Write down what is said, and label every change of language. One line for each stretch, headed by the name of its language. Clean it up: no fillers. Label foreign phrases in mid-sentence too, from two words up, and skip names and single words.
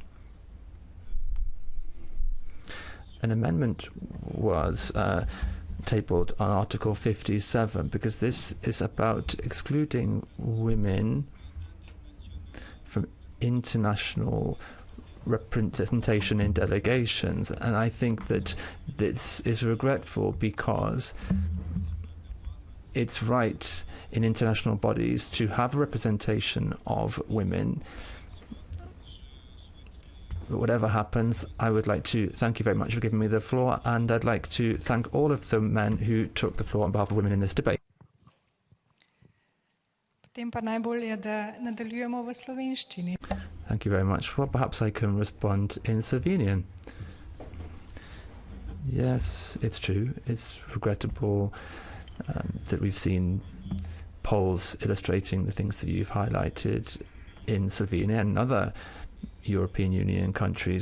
English: An amendment was tabled on Article 57 because this is about excluding women from international representation in delegations, and I think that this is regretful because it's right in international bodies to have representation of women. But whatever happens, I would like to thank you very much for giving me the floor, and I'd like to thank all of the men who took the floor on behalf of women in this debate.
Slovenian: Potem pa najbolje, da nadaljujemo v slovenščini.
English: Thank you very much. Well, perhaps I can respond in Slovenian. Yes, it's true. It's regrettable that we've seen polls illustrating the things that you've highlighted in Slovenia and other European Union countries.